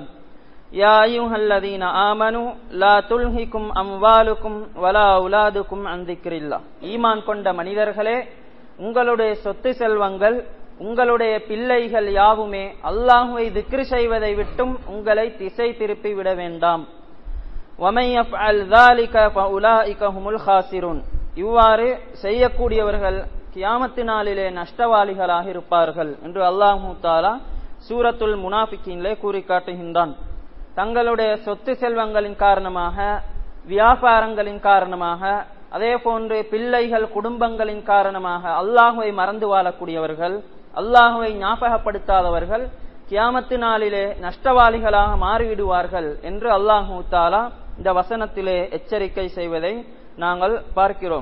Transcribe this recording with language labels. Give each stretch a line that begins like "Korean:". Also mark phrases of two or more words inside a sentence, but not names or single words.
Arabic: يا أيها الذين آمنوا لا تلهكم أموالكم ولا أولادكم عن ذكر الله.
Tamil: ஈமான் கொண்ட மனிதர்களே, உங்களுடைய சொத்து செல்வங்கள் உங்களுடைய பிள்ளைகள் யாவுமே அல்லாஹ்வை திக்ர் செய்வதை விட்டும் உங்களை திசை திருப்பி விட வேண்டாம்.
Arabic: ومن يفعل ذلك فاولئك هم الخاسرون.
Tamil: இவ்வாறு செய்யக்கூடியவர்கள் கியாமத்து நாளிலே நஷ்டவாளிகளாக இருப்பார்கள் என்று
Arabic: الله تعالى
Tamil: சூரத்துல் முனாஃபிகீனிலே கூறி காட்டுகின்றான். தங்களுடைய சொத்து செல்வங்களின் காரணமாக, வியாபாரங்களின் காரணமாக, அதே போன்று பிள்ளைகள் குடும்பங்களின் காரணமாக அல்லாஹ்வை மறந்து வாழக்கூடியவர்கள், அல்லாஹ்வை ஞாபகப்படுத்தாதவர்கள் கியாமத்து நாளிலே நஷ்டவாளிகளாக மாறிவிடுவார்கள் என்று
Arabic: الله تعالى
Tamil: இந்த வசனத்திலே எச்சரிக்கை செய்வதை நாங்கள் பார்க்கிறோம்.